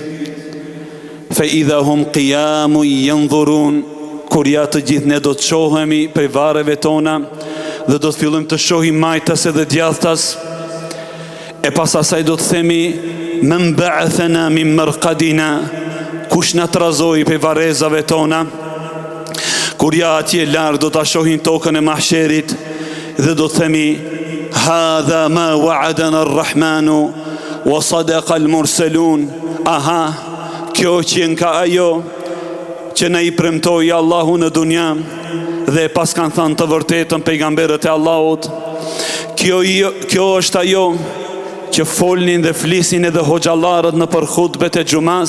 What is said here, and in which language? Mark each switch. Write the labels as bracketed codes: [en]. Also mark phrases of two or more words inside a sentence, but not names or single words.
[ar] فإذا هم قيام ينظرون, [sq] kur ja të gjithë ne do të shohemi prej varreve tona dhe do të fillojmë të shohim majtas edhe djathtas. E pas asaj do të themi [ar] من بعثنا من مرقدنا, [sq] kush na trazoi prej varrezave tona. Kur ja atje larg do ta shohim tokën e mahsherit dhe do të themi [ar] هذا ما وعد الرحمن وصدق المرسلون. [sq] Aha, kjo që nga ajo që na i premtoi Allahu në dunja dhe pas kanë thënë të vërtetën pejgamberët e Allahut. Kjo është ajo që folnin dhe flisin edhe hoxhallarët në për hutbet e xumas.